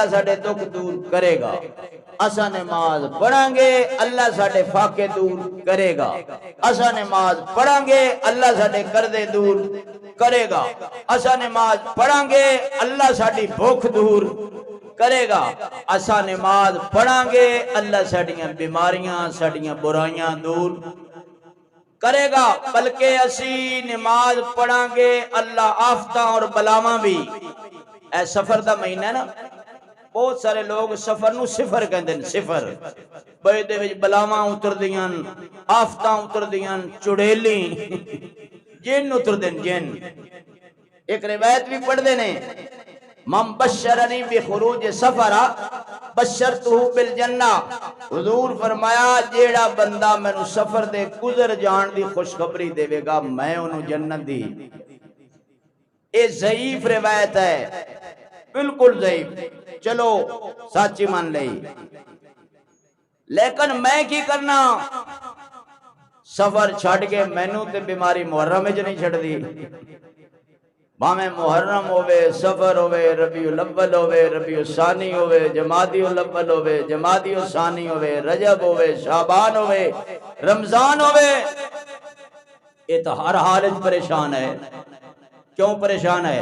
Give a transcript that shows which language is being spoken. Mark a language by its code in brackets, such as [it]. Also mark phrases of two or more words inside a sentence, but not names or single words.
[pa] ساڈے دکھ دور کرے گا، اساں نماز پڑھاں گے اللہ ساڈے فاقے دور کرے گا، اساں نماز پڑھاں گے اللہ ساڈے قرضے دور کرے گا، اساں نماز پڑھاں گے اللہ ساڈی بھوک دور کرے گا، اساں نماز پڑھاں گے اللہ ساڈیاں بیماریاں ساڈیاں برائیاں دور کرے گا۔ بلکہ اسی نماز پڑھاں گے اللہ آفتاں اور بلاواں بھی۔ اے سفر دا مہینہ ہے نا، بہت سارے لوگ سفر نو صفر کہندے ہیں، صفر بے دے وچ بلاواں اتر دیاں، آفتاں اتر دیاں، چڑیلی جن اتر دین، جن۔ ایک روایت بھی پڑھ دینے، [ar] من بشرنی بخروج سفرہ بشرتہ بالجنہ۔ [pa] حضور فرمایا جیڑا بندہ مینوں سفر دے گزر جان دی خوشخبری دے گا میں انہوں جنت دی۔ اے ضعیف روایت ہے، بالکل ضعیف، چلو سچی مان لئی، لیکن میں کی کرنا؟ سفر چھڑ کے مینوں تے بیماری محرم وچ نہیں چھڑ دی۔ بھاویں محرم ہوئے، سفر ہوئے، ربیع الاول ہوئے، ربیع الثانی ہوئے، جمادی الاول ہوئے، جمادی الثانی ہوئے، رجب ہوئے، شعبان ہوئے، رمضان ہوئے، [ur] یہ تو ہر حالت پریشان ہے۔ کیوں پریشان ہے؟